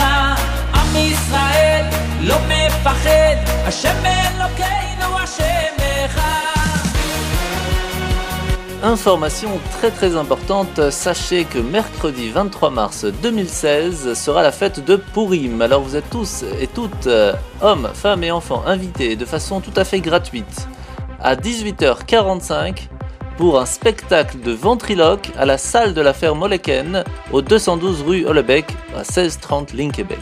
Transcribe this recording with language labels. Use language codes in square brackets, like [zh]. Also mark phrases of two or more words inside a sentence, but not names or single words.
[he] עם ישראל לא מפחד, השם אלוקינו השם אחד. [fr] Information très importante, sachez que mercredi 23 mars 2016 sera la fête de Purim. Alors vous êtes tous et toutes, hommes, femmes et enfants, invités de façon tout à fait gratuite à 18h45 pour un spectacle de ventriloque à la salle de la ferme Oleken au 212 rue Hollebeck à 1630 Linkebeck.